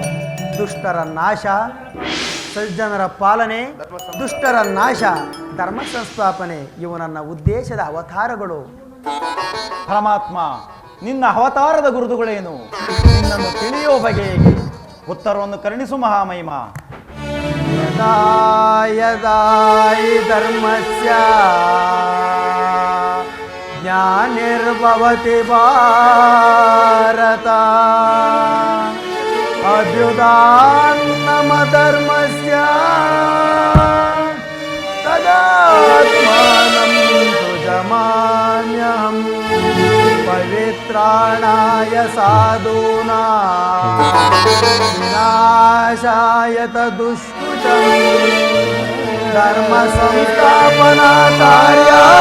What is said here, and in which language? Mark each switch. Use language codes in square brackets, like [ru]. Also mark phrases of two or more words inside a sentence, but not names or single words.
[kn] ದುಷ್ಟರ ನಾಶ, ಸಜ್ಜನರ ಪಾಲನೆ, ದುಷ್ಟರ ನಾಶ, ಧರ್ಮ ಸಂಸ್ಥಾಪನೆ ಇವು ನನ್ನ ಉದ್ದೇಶದ ಅವತಾರಗಳು. ಪರಮಾತ್ಮ, ನಿನ್ನ ಅವತಾರದ ಗುರುತುಗಳೇನು? ನಿನ್ನನ್ನು ತಿಳಿಯೋ ಬಗೆ ಹೇಗೆ? ಉತ್ತರವನ್ನು ಕರುಣಿಸು ಮಹಾಮಹಿಮ. [sa] ಯದಾ ಯದಾ ಹಿ ಧರ್ಮಸ್ಯ ಜ್ಞಾನಿರ್ಭವತಿ ಭಾರತ ಅಭ್ಯುದಾನ್ನಮ ಧರ್ಮಸ್ಯ ತದಾತ್ಮಾನಂ ತುಜಮಾನ್ಯಹಂ ಪವಿತ್ರಾಣಾಯ ಸಾಧೂನಾಂ ವಿನಾಶಾಯ ತದುಷ್ಕೃತಂ ಧರ್ಮ ಸಂಸ್ಥಾಪನಾ ಕಾರ್ಯ